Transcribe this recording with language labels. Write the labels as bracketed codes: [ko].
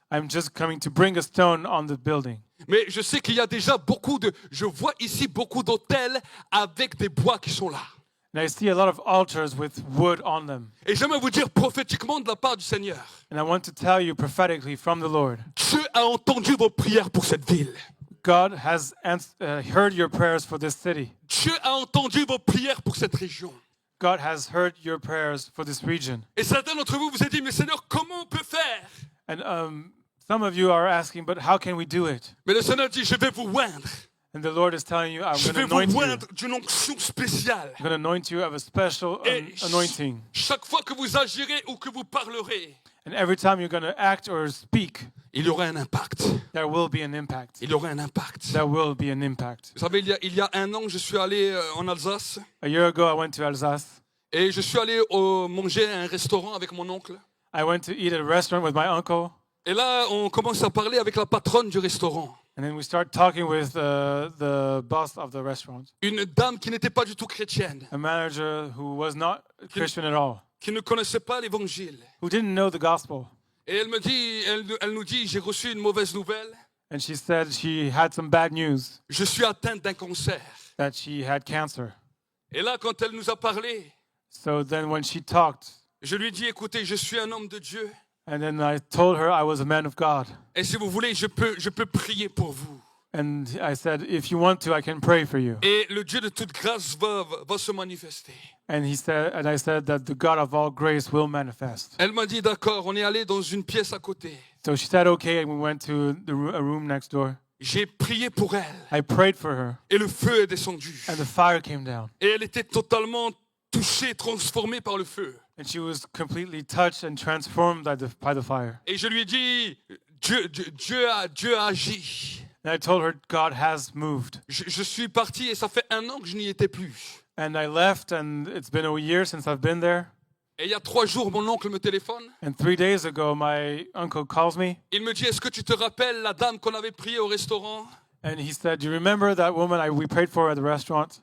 [en] I'm just coming to bring a stone on the building. [fr] Mais je sais qu'il y a déjà je vois ici beaucoup d'autels avec des bois qui sont là. [en] And I see a lot of altars with wood on them. [fr] Et j'aimerais vous dire prophétiquement de la part du Seigneur, [en] And I want to tell you prophetically from the Lord, [fr] Dieu a entendu vos prières pour cette ville. [en] God has heard your prayers for this city. [fr] Dieu a entendu vos prières pour cette région. [en] God has heard your prayers for this region. [fr] Et certains d'entre vous vous êtes dit, mais Seigneur, comment on peut faire? [en] And some of you are asking, but how can we do it? [fr] Mais le Seigneur dit, je vais vous oindre. [en] And the Lord is telling you, I'm [fr] Je [en] going to [fr] vais vous [en] anoint you. [fr] oindre d'une onction spéciale. [en] I'm going to anoint you of a special [fr] Et [en] anointing. [fr] chaque fois que vous agirez ou que vous parlerez, [en] And every time you're going to act or speak, [fr] il y aura un impact. [en] there will be an impact. [fr] Il y aura un impact. [en] There will be an impact. [fr] Vous savez, il y a un an, je suis allé en Alsace [en] A year ago, I went to Alsace. [fr] et je suis allé manger à un restaurant avec mon oncle. [en] I went to eat at a restaurant with my uncle. [fr] Et là, on commence à parler avec la patronne du restaurant. [en] And then we start talking with the boss of the restaurant, [fr] Une dame qui n'était pas du tout chrétienne, [en] a manager who was not Christian at all, [fr] qui ne connaissait pas l'évangile. [en] who didn't know the gospel. [fr] Et elle nous dit, j'ai reçu une mauvaise nouvelle. [en] And she said she had some bad news, [fr] Je suis atteinte d'un cancer. [en] that she had cancer. [fr] Et là, quand elle nous a parlé, [en] So then when she talked, [fr] je lui ai dit, écoutez, je suis un homme de Dieu. [en] and then I told her I was a man of God. [fr] Et si vous voulez, je peux prier pour vous. [en] And I said, if you want to, I can pray for you. [fr] Et le Dieu de toute grâce va se manifester. [en] And I said that the God of all grace will manifest. [fr] Elle m'a dit, d'accord, on est allé dans une pièce à côté. [en] So she said, okay, and we went to a room next door. [fr] J'ai prié pour elle. [en] I prayed for her, [fr] Et le feu est descendu. [en] and the fire came down. [fr] Et elle était totalement touchée, transformée par le feu. [en] And she was completely touched and transformed by the fire. [fr] Et je lui ai dit, Dieu a agi. [en] And I told her, God has moved. [fr] Je suis parti et ça fait un an que je n'y étais plus. [en] And I left, and it's been a year since I've been there. [fr] Et il y a 3 jours, mon oncle me téléphone. [en] And 3 days ago, my uncle calls me, [fr] Il me dit, est-ce que tu te rappelles la dame qu'on avait priée au restaurant? [en] and he said, do you remember that woman we prayed for at the restaurant?